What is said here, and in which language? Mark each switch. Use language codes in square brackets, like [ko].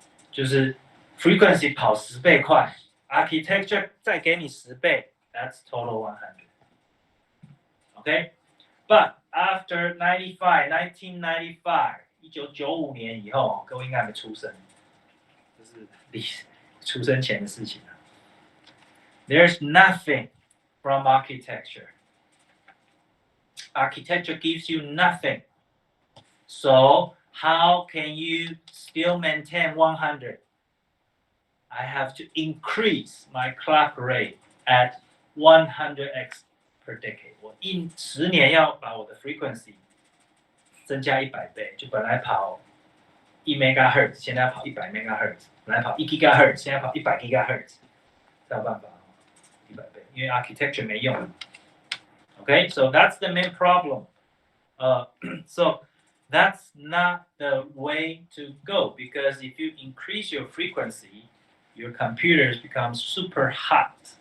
[zh] 就是 frequency 跑10倍快 ，architecture 再给你10倍 ， [en] that's total 100. Okay, but after 1995, [zh] 1995年以后，各位应该还没出生，这是出生前的事情了。 [en] There's nothing from architecture. Architecture gives you nothing. So how can you still maintain 100? I have to increase my clock rate at 100x per decade. [zh] 我10年要把我的 frequency 增加100倍，就本来跑1 megahertz， 现在要跑100 megahertz， 本来跑1 gigahertz， 现在跑100 gigahertz， 才有办法100倍，因为 architecture 没用。 [en] Okay, so that's the main problem. So that's not the way to go, because if you increase your frequency, your computers become super hot.